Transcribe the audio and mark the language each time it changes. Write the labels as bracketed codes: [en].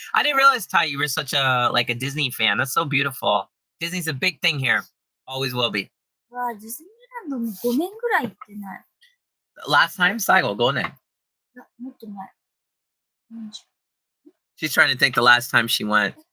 [en] I didn't realize, Ty, you were such a Disney fan. That's so beautiful. Disney's a big thing here. Always will be. [ja] わあ、ディズニーランドも5年ぐらい行ってない。 [en] Last time, [ja] 最後5年。いや、もっと前。 [en] She's trying to think the last time she went.